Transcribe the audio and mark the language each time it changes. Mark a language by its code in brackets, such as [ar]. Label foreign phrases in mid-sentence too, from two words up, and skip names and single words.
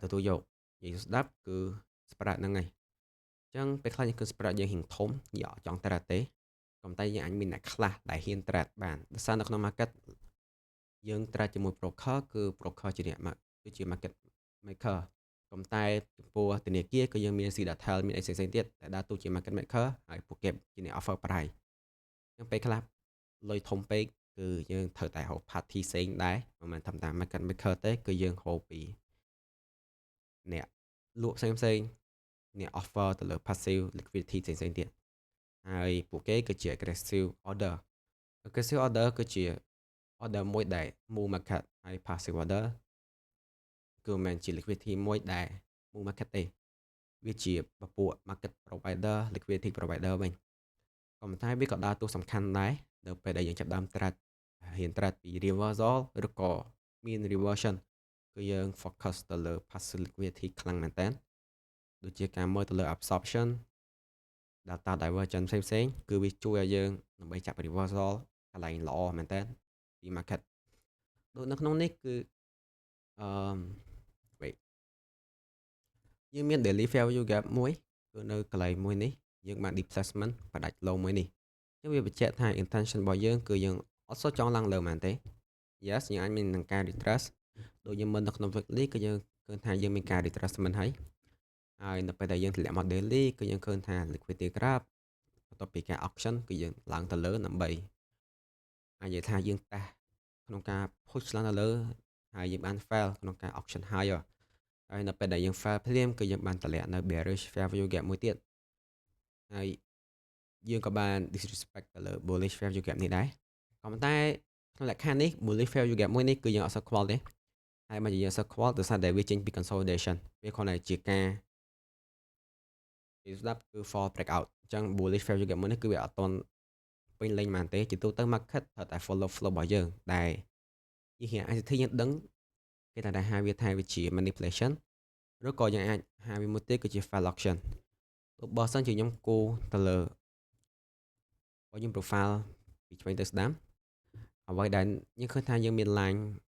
[km] ទទួលយកនិយាយស្ដាប់គឺ spread ហ្នឹងឯងចឹងពេលខ្លះគឺ spread យើងហ៊ានធំយើងអត់ចង់ trade ទេប៉ុន្តែយើងអាចមានអ្នកខ្លះដែលហ៊ាន trade បានដោយសារនៅក្នុង market យើង trade ជាមួយ broker គឺ broker ជាអ្នកគឺជា [en] market maker [km] ប៉ុន្តែចំពោះធនាគារគឺយើងមាន Citatel មានអីផ្សេងៗទៀតដែលដើរតួជា [en] market maker [km] ហើយពួកគេជាអ្នក [en] offer price [km] ចឹងពេលខ្លះលុយធំពេកគឺយើង ត្រូវតែហៅ party ផ្សេងដែរមិនមែនតាម [en] market maker [km] ទេគឺយើងហៅពីអ្នកលក់ផ្សេងអ្នក offer ទៅលើ [en] passive liquidity [km] ផ្សេ ងទៀតហើយពួកគេគឺជា [en] aggressive order aggressive order [km] គឺជា order មួយដែល [en] move market [km] ហើយ [en] passive order [km] គឺមិនមែនជា liquidity មួយដែល [en] move market [km] ទេវាជាពពួក [en] market provider liquidity provider [km] វិញក៏ប៉ុន្តែវាក៏ដើរតួសំខាន់ដែរនៅពេលដែលយើងចាប់ដើម trade ហ៊ាន trade ពី reversal ឬក៏មាន reversion គឺយើង focus ទៅលើ [en] passive liquidity [km] ខ្លាំងមែនតើដូចជាការមើលទៅលើ absorption [en] data divergence [km] ផ្សេងៗគឺវាជួយឲ្យយើងដើម្បីចាប់ reversal កន្លែងល្អមែនតើពី market ដូចនៅក្នុងនេះគឺអឺ wait យើងមាន [en] daily fair value gap [km] មួយគឺនៅកន្លែងមួយនេះយើងបាន displacement ផ្ដាច់ low មួយនេះចឹងវាបញ្ជាក់ថា intention របស់យើងគឺយើងអត់សូវចង់ឡើងលើមែនទេ yes យើងអាចមាននឹងការ retrace ដូចយើងមើលនៅក្នុង weekly គឺយើងឃើញថាយើង មានការ retracement ហើយនៅពេលដែលយើងធ្លាក់មក daily គឺយើងឃើញថា [en] liquidity graph [km] បន្ទាប់ពីការ auction គឺយើងឡើងទៅលើដើម្បីអាចនិ យាយថាយើងតេស្តក្នុងការ push ឡើងទៅលើហើយយើងបាន fail ក្នុងការ [en] auction higher [km] ហើយនៅពេលដែលយើង fail ភ្លាមគឺយើងបានតម្លាក់នៅ [en] bearish fair value gap [km] មួយទៀតហើយយើងក៏បាន disrespect ទៅលើ [en] bullish fair value gap [km] នេះដែរក៏ប៉ុន្តែក្នុងលក្ខខណ្ឌនេះ [en] bullish fair value gap [km] មួយនេះគឺយើងអត់សូវខ្វល់ទេហើយមកយើងអត់សូវខ្វល់ដោយសារតែវាចេញពី consolidation វាគ្រាន់តែជាការ ស្ដាប់គឺ [en] for breakout [km] អញ្ចឹង [en] bullish fair value gap [km] មួយនេះគឺវាអត់ទាន់ពេញលេញមែនទេជាទូទៅ market ត្រូវតែ [en] follow flow [km] របស់យើងដែលយើងហៅ ICT យើងដឹងគេតែហៅវាថាវាជា manipulation ឬក៏យើងអាចហៅវាមួយទៀតគឺជា [en] fail auction [km] បើសិនជាខ្ញុំគូទៅលើបើខ្ញុំ profile ពីឆ្វេងទៅស្ដាំអ្វីដែលយើងឃើញថាយើងមាន line